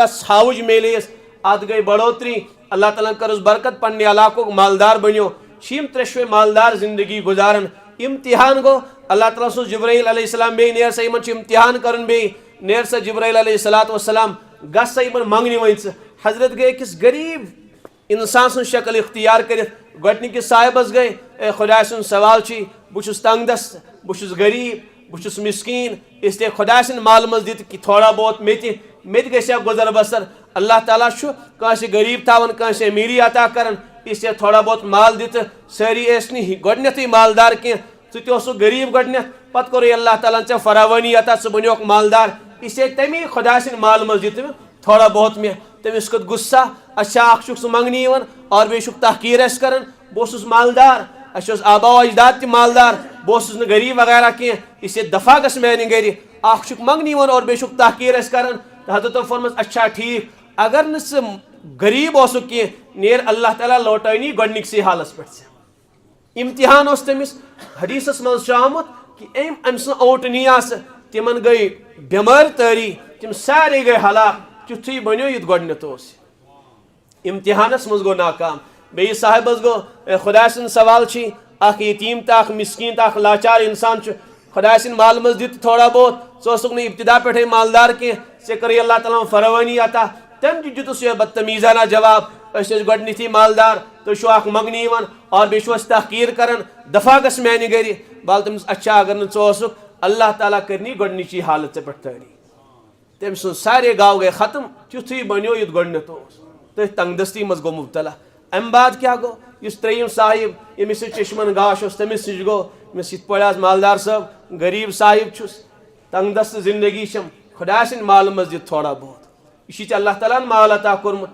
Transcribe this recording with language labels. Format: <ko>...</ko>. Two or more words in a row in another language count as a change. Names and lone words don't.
<ks>ژھاوٕج میلیس اتھ گٔے بڑوتری اللہ تعالیٰ ہن کٔرٕس برکت پننہِ علاقُک مالدار بنیو چھِ یِم ترٛیشوے مالدار زندگی گُزاران امتحان گوٚو اللہ تعالیٰ سوٗز جبرائیل</ks> <ar>علیہ السلام</ar> <ks>بیٚیہِ نیر سا یِمن چھُ امتحان کرُن بیٚیہِ نیر سا جبرائیل</ks> <ar>علیہ الصلاۃ والسلام</ar> <ks>گژھ سا یِمن منٛگنہِ وۄنۍ ژٕ حضرت گٔے أکِس غریٖب انسان سٕنٛز شکل اختیار کٔرِتھ گۄڈنِکِس صاحبس گٔے اے خۄداے سُنٛد سوال چھُے بہٕ چھُس تنگ دست بہٕ چھُس غریٖب بہٕ چھُس مسکیٖن</ks> <ur>اس لیے</ur> <ks>خۄداے سٕنٛدِ مالہٕ منٛز دِتہٕ کہ تھوڑا بہت مےٚ تہِ گژھِ ہا گُزر بسر اللہ تعالیٰ چھُ کٲنٛسہِ غریٖب تھاوان کٲنٛسہِ امیٖری عطا کران</ks> <ur>اس لیے</ur> <ks>تھوڑا بہت مال دِتہٕ سٲری ٲسۍ نہٕ گۄڈنیٚتھٕے مالدار کینٛہہ ژٕ تہِ اوسُکھ غریٖب گۄڈنیٚتھ پتہٕ کوٚرُے اللہ تعالیٰ ہن ژےٚ فراوٲنی عطا ژٕ بنیوکھ مالدار</ks> <ur>اس لیے</ur> <ks>تمی خۄداے سٕنٛدِ مالہٕ منٛز دِتہٕ تھوڑا بہت مےٚ تٔمِس کھوٚت غُصہ اچھا اکھ چھُکھ ژٕ منٛگنہِ یِوان اور بیٚیہِ چھُکھ تحقیٖر اَسہِ کران بہٕ اوسُس مالدار اَسہِ اوس آبا و اجداد تہِ مالدار بہٕ اوسُس نہٕ غریٖب وغیرہ کینٛہہ</ks> <ur>اس لیے</ur> <ks>دفاع گژھ میانہِ گرِ اکھ چھُکھ منٛگنہِ یِوان اور بیٚیہِ چھُکھ تحقیٖر اَسہِ کران تہٕ حضرتو فرمٲژ اچھا ٹھیٖک اگر نہٕ ژٕ غریٖب اوسُکھ کینٛہہ نیر اللہ تعالیٰ لوٹٲنی گۄڈنِکسٕے حالس پٮ۪ٹھ ژےٚ امتحان اوس تٔمِس حدیٖثس منٛز چھُ آمُت کہ أمۍ سٕنٛز اوٗنٹنی آسہٕ تِمن گٔے بٮ۪مٲرۍ تٲری تِم سارے گٔے ہلاک تیُتھُے بنیو یُتھ گۄڈنیٚتھ اوس امتحانس منٛز گوٚو ناکام بیٚیہِ صاحبس گوٚو خۄداے سُنٛد سوال چھُے اخ یتیم تو اخ مسکین تو اخ لاچار انسان خدا سن مال مز دت تھوڑا بہت ثہ ابتدا پہ مالدار کی ثے اللہ تعالیٰ فروانی عطا تم دتس یہ بدتمیزانہ جواب گۄڈنیتھٕے مالدار تُہۍ چھِو اکھ منگنہِ یِوان اور بیٚیہِ چھِو اَسہِ تحقیٖر کران دفاع گژھ میانہِ گرِ بال تٔمِس اچھا اگر نہٕ ژٕ اوسُکھ اللہ تعالیٰ کرنی گۄڈنِچی حالت ژےٚ پٮ۪ٹھ تٲری تٔمۍ سُنٛد سارے گاو گٔے ختم تیُتھُے بنیو یُتھ گۄڈنیٚتھ اوس تٔتھۍ تنگ دستی منٛز گوٚو مُبتلا امہِ بعد کیٛاہ گوٚو یُس ترٛیٚیِم صاحب ییٚمِس سۭتۍ چشمن گاش اوس تٔمِس نِش گوٚو ییٚمِس یِتھ پٲٹھۍ آز مالدار صٲب غریٖب صاحب چھُس تنگ دست زندگی چھم خدا سٕنٛدِ مالہٕ منٛز دِتھ تھوڑا بہت یہِ چھُے ژےٚ اللہ تعالیٰ ہن مال عطا کوٚرمُت</ks>